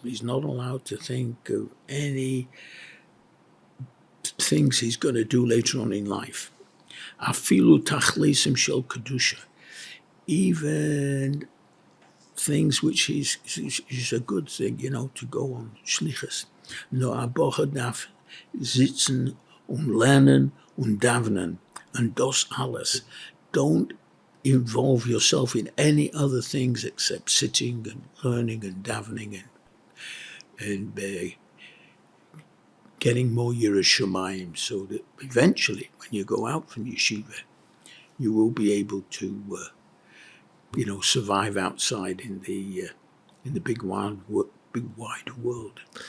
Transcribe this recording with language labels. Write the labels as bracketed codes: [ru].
[en] He's not allowed to think of any things he's going to do later on in life. [he] Afilu tachleisim shel kedusha. [en] Even things which is a good thing, to go on shlichus. [yi] No, a bocher darf sitzen und lernen und davenen. [en] And [yi] das alles. [en] Don't involve yourself in any other things except sitting and learning and davening and getting more Yerushalayim, so that eventually, when you go out from yeshiva, you will be able to, survive outside in the big wide world.